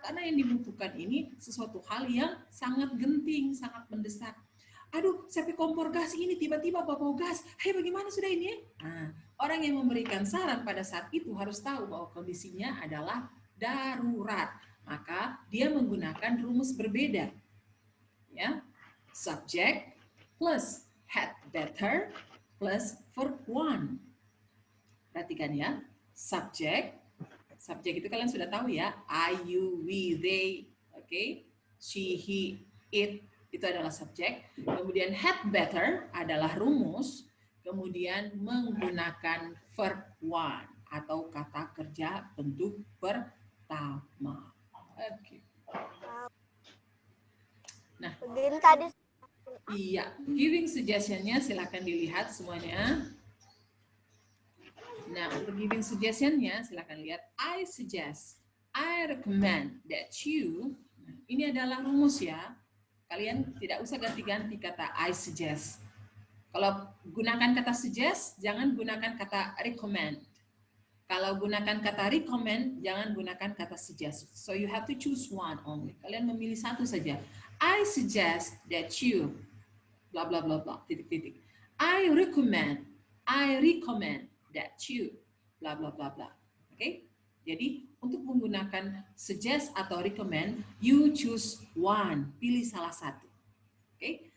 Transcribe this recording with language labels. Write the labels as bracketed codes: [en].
[id] Karena yang dibutuhkan ini sesuatu hal yang sangat genting, sangat mendesak. Aduh, sampai kompor gas ini tiba-tiba bau gas. Bagaimana sudah ini? Orang yang memberikan saran pada saat itu harus tahu bahwa kondisinya adalah darurat. Maka dia menggunakan rumus berbeda. [en] Ya, subject plus had better plus verb one. [id] Perhatikan ya, subject itu kalian sudah tahu ya, I, you, we, they, okay? She, he, it, itu adalah subjek. Kemudian had better adalah rumus. Kemudian menggunakan verb one atau kata kerja bentuk pertama. Okay. Nah, tadi. Iya, giving suggestion-nya silakan dilihat semuanya. Nah, untuk giving suggestion-nya silakan lihat. [en] I suggest, I recommend that you. [id] Nah, ini adalah rumus ya. Kalian tidak usah ganti-ganti kata I suggest. Kalau gunakan kata suggest, jangan gunakan kata recommend. Kalau gunakan kata recommend, jangan gunakan kata suggest. [en] So you have to choose one only. [id] Kalian memilih satu saja. [en] I suggest that you bla bla bla bla titik-titik. I recommend that you bla bla bla bla. Oke? [id] Jadi untuk menggunakan suggest atau recommend, [en] you choose one, [id] pilih salah satu. Oke?